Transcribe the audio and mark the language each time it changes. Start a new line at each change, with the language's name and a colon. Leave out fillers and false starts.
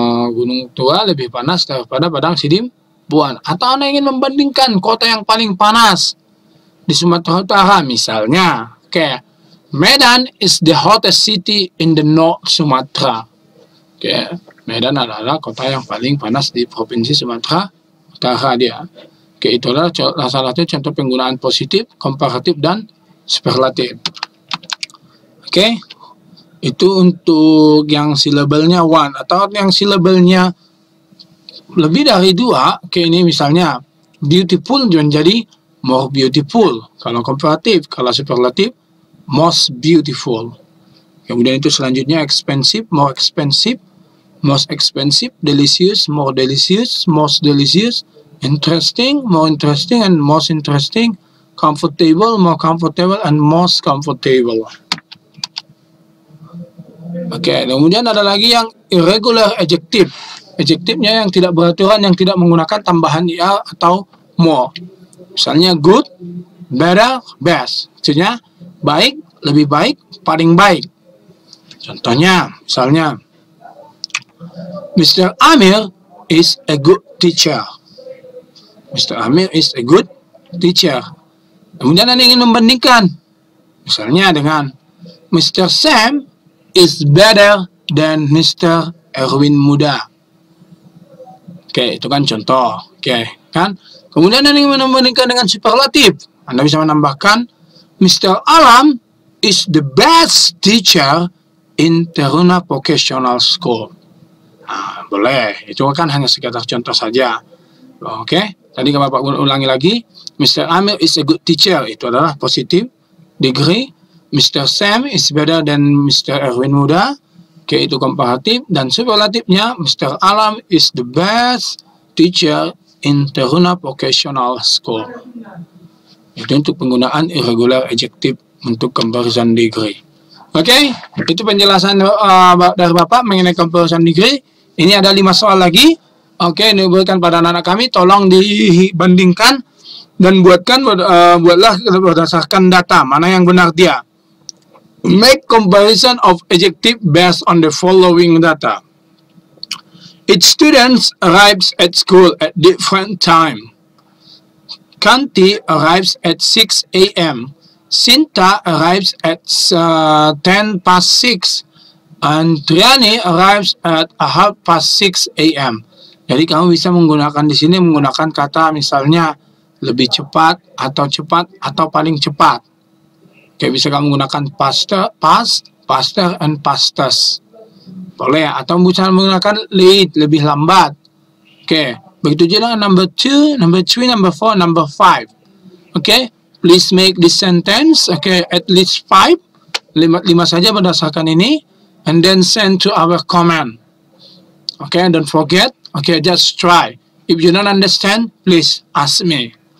Indonesian: Gunung Tua lebih panas daripada Padang Sidimpuan. Atau Anda ingin membandingkan kota yang paling panas di Sumatera Utara misalnya. Oke.
English: Medan is the hottest city in the North Sumatra.
Indonesian: Oke. Medan adalah kota yang paling panas di Provinsi Sumatera Utara dia. Oke, itu adalah salah satu contoh penggunaan positif, komparatif, dan superlatif. Oke, itu untuk yang silabelnya one atau yang silabelnya lebih dari dua. Oke, ini misalnya beautiful menjadi more beautiful. Kalau komparatif, kalau superlatif, most beautiful. Kemudian itu selanjutnya
English: expensive, more expensive, most expensive, delicious, more delicious, most delicious, interesting, more interesting, and most interesting, comfortable, more comfortable, and most comfortable.
Indonesian: Oke, kemudian ada lagi yang irregular adjective. Adjektifnya yang tidak beraturan, yang tidak menggunakan tambahan er atau more. Misalnya
English: good, better, best.
Indonesian: Maksudnya baik, lebih baik, paling baik. Contohnya, misalnya Mr.
English: Amir is a good teacher. Mr. Amir is a good teacher.
Indonesian: Kemudian Anda ingin membandingkan, misalnya dengan Mr.
English: Sam is better than Mr. Erwin Muda.
Indonesian: Oke, itu kan contoh. Oke, kan? Kemudian Anda ingin membandingkan dengan superlatif. Anda bisa menambahkan Mr.
English: Alam is the best teacher in Teruna Vocational School.
Indonesian: Nah, boleh. Itu kan hanya sekedar contoh saja. Oke. Tadi Bapak ulangi lagi, Mr.
English: Amir is a good teacher,
Indonesian: itu adalah positif degree.
English: Mr. Sam is better than Mr. Erwin Muda,
Indonesian: oke, itu komparatif. Dan superlatifnya, Mr.
English: Alam is the best teacher in Teruna Vocational School.
Indonesian: Itu untuk penggunaan irregular adjective untuk comparison degree. Oke, itu penjelasan dari Bapak mengenai comparison degree. Ini ada 5 soal lagi. Oke, ini diberikan pada anak-anak kami, tolong dibandingkan dan buatlah berdasarkan data, mana yang benar dia.
English: Make comparison of adjective based on the following data. Each student arrives at school at different time. Kanti arrives at 6 a.m. Sinta arrives at 10 past 6. And Triani arrives at 6:30 a.m.
Indonesian: Jadi kamu bisa menggunakan di sini menggunakan kata misalnya lebih cepat atau paling cepat. Oke, bisa kamu menggunakan
English: faster, and fastest.
Indonesian: Boleh, atau bisa menggunakan late, lebih lambat. Oke, begitu juga dengan number 2, number 3, number 4, number 5.
English: Oke, please make this sentence. Oke, at least 5.
Indonesian: 5 saja berdasarkan ini.
English: And then send to our comment. Okay, don't forget. Okay, just try. If you don't understand, please ask me.